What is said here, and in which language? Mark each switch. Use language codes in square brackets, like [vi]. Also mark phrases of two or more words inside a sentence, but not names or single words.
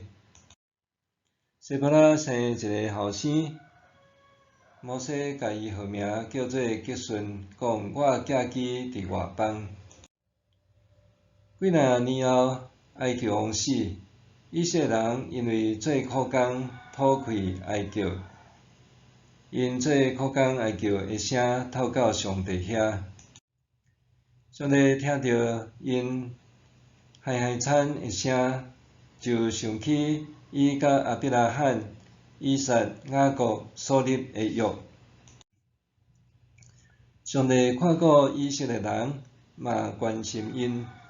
[nan] 西波拉生一个后生，摩西甲伊号名叫做吉顺，讲：“我寄居伫外邦。” 几若年后，埃及王死，以色列人因为做苦工讨开哀叫，因做苦工哀叫的声透到上帝遐。上帝听到因嗨惨的声，就想起伊甲亚伯拉罕、以撒、雅各所立的约。上帝看顾以色列人，嘛关心因。